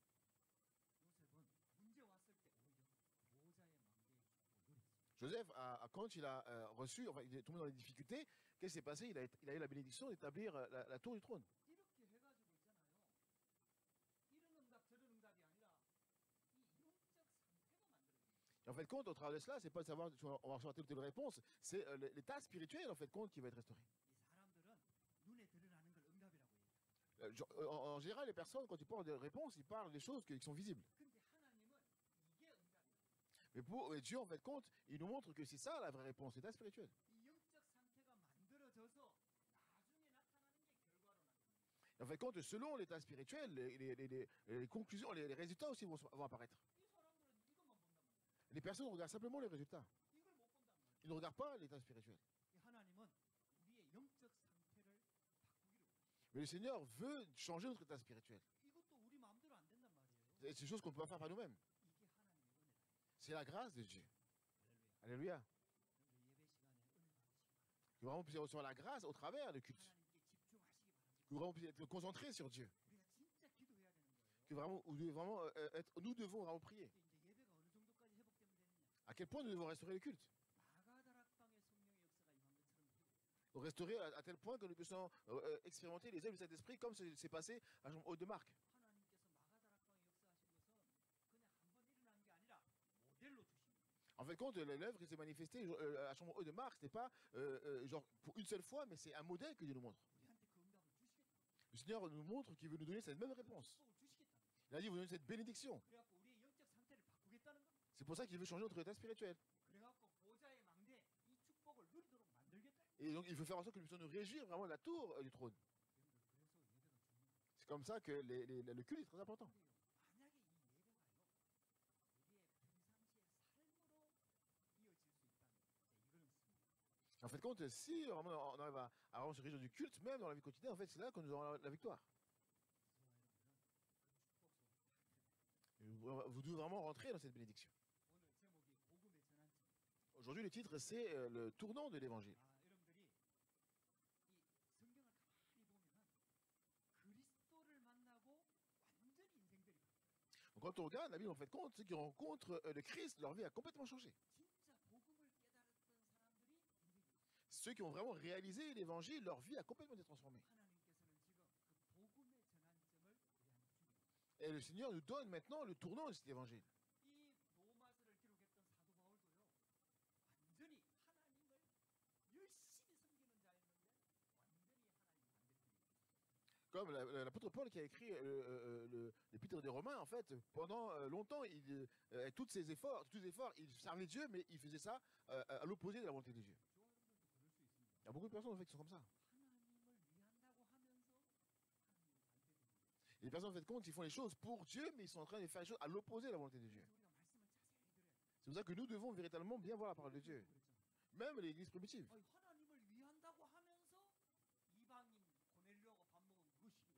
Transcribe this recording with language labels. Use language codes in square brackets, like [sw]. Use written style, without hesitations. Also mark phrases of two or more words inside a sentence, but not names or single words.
[fr] Joseph, quand il a reçu, enfin, il est tombé dans les difficultés, qu'est-ce qui s'est passé? Il a eu la bénédiction d'établir la tour du trône. Et En fait, compte, au travers de cela, c'est pas de savoir si on va recevoir telle ou telle réponse, c'est l'état spirituel, en fait, compte, qui va être restauré. [ko] 이 사람들은 눈에 드러나는 걸 응답이라고 해요. [fr] En général, les personnes, quand ils parlent de réponses, ils parlent des choses qui sont visibles. [ko] 근데 하나님은 이게 응답이에요. [fr] Mais Dieu, en fait, compte, il nous montre que c'est ça la vraie réponse, l'état spirituel. [ko] 이 영적 상태가 만들어져서 나중에 나타나는 게 결과로 나타납니다. [fr] En fait, compte, selon l'état spirituel, les conclusions, les résultats aussi vont apparaître. [ko] 이 사람들은 이것만 본단 말이에요. [fr] Les personnes regardent simplement les résultats. [ko] 이걸 못 본단 말이에요. [fr] Ils ne regardent pas l'état spirituel. [ko] 이 하나님은 우리의 영적 상태를 바꾸기를 원해요. [fr] Mais le Seigneur veut changer notre état spirituel. [ko] 이것도 우리 마음대로 안 된단 말이에요. [fr] C'est une chose qu'on ne peut pas faire par nous-mêmes. [ko] 이게 하나님의 은혜다. [fr] C'est la grâce de Dieu. [ko] 할렐루야. [fr] Alléluia. [ko] 여러분들 예배 시간에 은혜 받으시기 바랍니다. [fr] Que vraiment puissiez recevoir la grâce au travers du culte. [ko] 하나님께 집중하시기 바랍니다. [fr] Que vraiment puissiez être concentrés sur Dieu. [ko] 우리가 진짜 기도해야 되는 거예요. [fr] Que vraiment, nous devons vraiment prier. [ko] 이제 예배가 어느 정도까지 회복되면 되느냐? [fr] À quel point nous devons restaurer le culte. [ko] 마가다락방의 성령의 역사가 임한 것처럼 회복. [fr] Donc restaurer à tel point que nous puissions expérimenter les œuvres du Saint-Esprit comme c'est passé à Jean Haute de Marc. [ko] 하나님께서 마가다락방에 역사하신 것은 그냥 한 번 일어난 게 아니라 모델로 주십니다. [fr] En fait, compte, l'œuvre qui s'est manifestée à Jean Haute de Marc, ce n'est pas genre pour une seule fois, mais c'est un modèle que Dieu nous montre. [ko] 우리한테 그 응답을 주시겠다. [fr] Le Seigneur nous montre qu'il veut nous donner cette même réponse. [ko] 축복을 주시겠다. [fr] Il a dit, il vous donne cette bénédiction. [ko] 그래갖고 우리의 영적 상태를 바꾸겠다는 겁니다. [fr] C'est pour ça qu'il veut changer notre état spirituel. [ko] 그래갖고 보좌의 망대 이 축복을 누리도록 만들겠다. [fr] Et donc, il veut faire en sorte que nous puissions nous réjouir vraiment de la tour du trône. [ko] 여러분들 그래서 예배가 중요해요. [fr] C'est comme ça que le culte est très important. [ko] 만약에 이 예배가요 우리의 평상시의 삶으로 이어질 수 있다면 이거는 승리. [fr] En fait, compte, si vraiment on arrive à vraiment se réjouir du culte, même dans la vie quotidienne, en fait, c'est là que nous aurons la victoire. [ko] 저와 여러분은 그 축복 속에 다 들어가요. [fr] Vous devez vraiment rentrer dans cette bénédiction. [ko] 오늘 제목이 복음의 전환점. [fr] Aujourd'hui, le titre, c'est le tournant de l'évangile. [ko] 여러분들이 이 성경을 가만히 보면은 그리스도를 만나고 완전히 인생들이 바뀌어요. [fr] Donc, quand on regarde la Bible, en fait, compte, ceux qui rencontrent le Christ, leur vie a complètement changé. [ko] 진짜 복음을 깨달았던 사람들이 인생이 [fr] Ceux qui ont vraiment réalisé l'évangile, leur vie a complètement été transformée. [ko] 하나님께서는 지금 그 복음의 전환점을 우리한테 주고 [fr] Et le Seigneur nous donne maintenant le tournant de cet évangile. [ko] 이 로마서를 기록했던 사도 바울도요 완전히 하나님을 열심히 섬기는 자였는데 완전히 하나님 반대편이 [fr] Comme l'apôtre Paul qui a écrit l'épître des Romains, en fait, pendant longtemps, avec tous ses efforts, il servait Dieu, mais il faisait ça à l'opposé de la volonté de Dieu. [ko] 저와 여러분들도 그럴 수 있습니다. [fr] Il y a beaucoup de personnes en fait, qui sont comme ça. [ko] 하나님을 위한다고 하면서 하나님 반대되는 거예요. [fr] Et les personnes en fait compte, ils font les choses pour Dieu, mais ils sont en train de faire les choses à l'opposé de la volonté de Dieu. [ko] 그래서 우리가 말씀을 자세히 들어야 돼요. [fr] C'est pour ça que nous devons véritablement bien voir la parole de Dieu. [ko] 그랬잖아요. [fr] Même l'église primitive. [ko] 하나님을 위한다고 하면서 이방인 보내려고 밥 먹은 그 시기로